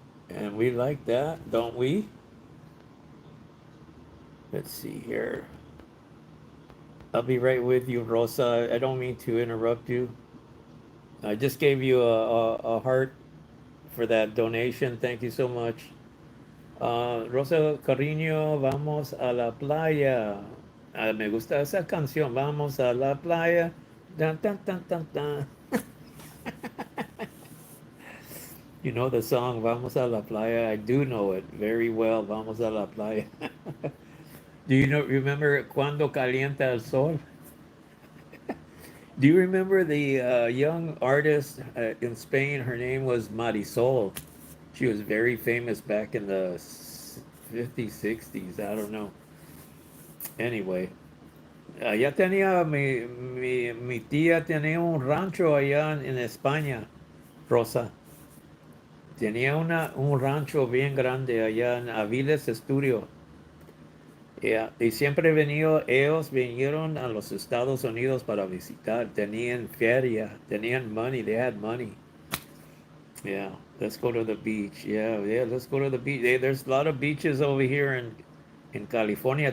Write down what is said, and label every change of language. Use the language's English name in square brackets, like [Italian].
[English] And we like that, don't we? Let's see here. I'll be right with you, Rosa. I don't mean to interrupt you. I just gave you a heart for that donation. Thank you so much. [Spanish] Rosa Carriño, vamos a la playa. Ah, me gusta esa canción, vamos a la playa. Dun, dun, dun, dun, dun. [English] You know the song Vamos a la playa? I do know it very well. [Spanish] Vamos a la playa. [English] Do you know remember Cuando calienta el sol? Do you remember the young artist in Spain? Her name was Marisol. She was very famous back in the 50s, 60s. I don't know. [Spanish] Anyway, ya tenía mi tía tenía un rancho allá en España, Rosa. Tenía un rancho bien grande allá en Aviles Estudio. Yeah, y siempre ellos vinieron a los Estados Unidos para visitar. Tenían feria, tenían [English] money, they had money. Yeah, let's go to the beach. Yeah, let's go to the beach. There's a lot of beaches over here in California.